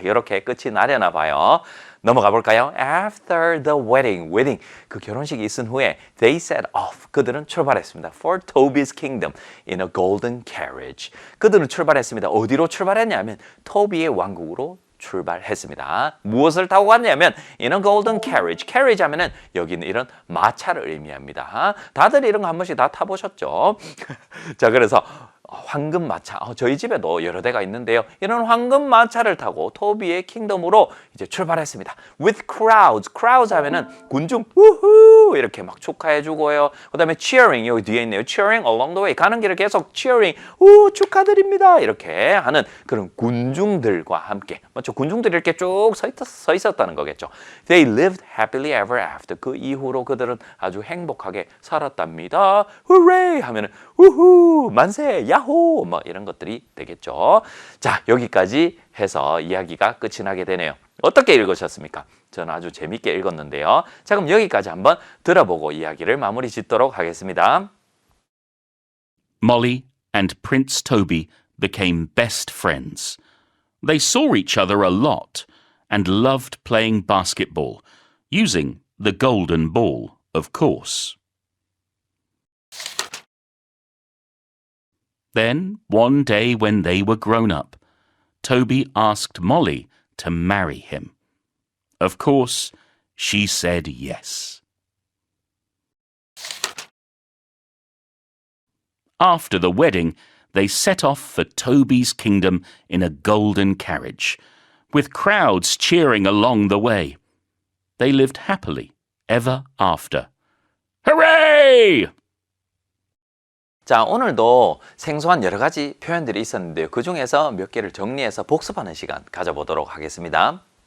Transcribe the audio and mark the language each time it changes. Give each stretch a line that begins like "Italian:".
Korean: 이렇게 끝이 나려나 봐요. 넘어가 볼까요?
English: After the wedding,
Korean: 그 결혼식이 있은 후에
English: they set off,
Korean: 그들은 출발했습니다.
English: For Toby's kingdom in a golden carriage.
Korean: 그들은 출발했습니다. 어디로 출발했냐면 토비의 왕국으로 출발했습니다. 무엇을 타고 갔냐면
English: in a golden carriage.
Korean: carriage 하면은 여기는 이런 마차를 의미합니다. 다들 이런 거 한 번씩 다 타보셨죠? 자, 그래서 황금 마차. 저희 집에도 여러 대가 있는데요. 이런 황금 마차를 타고 토비의 킹덤으로 이제 출발했습니다.
English: With crowds
Korean: 하면은 군중 우후 이렇게 막 축하해 주고요. 그다음에 cheering 여기 뒤에 있네요.
English: cheering along the way.
Korean: 가는 길을 계속 cheering 축하드립니다. 이렇게 하는 그런 군중들과 함께. 맞죠? 군중들이 이렇게 쭉 서 있었다는 거겠죠.
English: They lived happily ever after.
Korean: 그 이후로 그들은 아주 행복하게 살았답니다. Hooray 하면은 우후 만세 야호 뭐 이런 것들이 되겠죠. 자, 여기까지 해서 이야기가 끝이 나게 되네요. 어떻게 읽으셨습니까? 저는 아주 재밌게 읽었는데요. 자, 그럼 여기까지 한번 들어보고 이야기를 마무리 짓도록 하겠습니다.
English: Molly and Prince Toby became best friends. They saw each other a lot and loved playing basketball, using the golden ball, of course. Then, one day when they were grown up, Toby asked Molly to marry him. Of course, she said yes. After the wedding, they set off for Toby's kingdom in a golden carriage, with crowds cheering along the way. They lived happily ever after. Hooray!
Korean: 자, 오늘도 생소한 여러 가지 표현들이 있었는데요. 그 중에서 몇 개를 정리해서 복습하는 시간 가져보도록 하겠습니다.